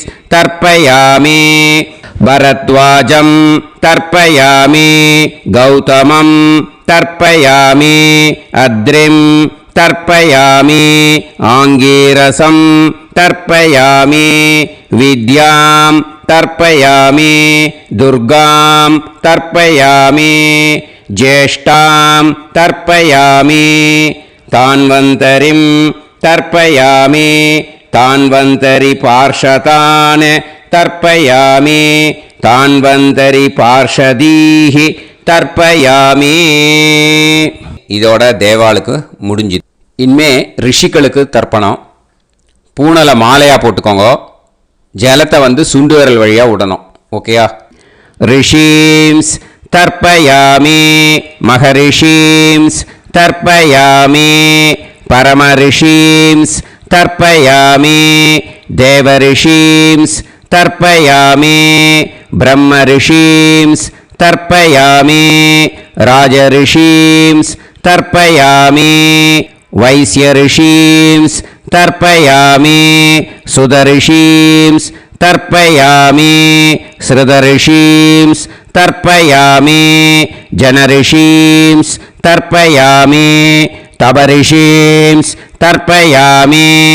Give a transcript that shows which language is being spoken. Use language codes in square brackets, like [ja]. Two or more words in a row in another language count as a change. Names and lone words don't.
[sa] तर्पयामि भरद्वाजं तर्पयामि गौतमं तर्पयामि अद्रिं तर्पयामि आङ्गीरसं तर्पयामि विद्यां तर्पयामि दुर्गां तर्पयामि ज्येष्ठां तर्पयामि तान्वन्तरिं तर्पयामि तान्वन्तरिपार्षदान् तर्पयामि तान्वन्तरिपार्षदीः तर्पयामि [ta] இதோட தேவாளுக்கு முடிஞ்சுது. இனிமே ரிஷிகளுக்கு தர்ப்பணம். பூனலை மாலையாக போட்டுக்கோங்க. ஜலத்தை வந்து சுண்டு விரல் வழியாக விடணும். [sa] ஓகேயா? ऋषींस् तर्पयामि महर्षींस् तर्पयामि परमर्षींस् तर्पयामि देवर्षींस् तर्पयामि ब्रह्मर्षींस् तर्पयामि ராஜரிஷீம்ஸ் तर्पयामि वैश्यऋषींस् तर्पयामि सुदऋषींस् तर्पयामि श्रुतऋषींस् तर्पयामि जनऋषींस् तर्पयामि तपऋषींस् तर्पयामि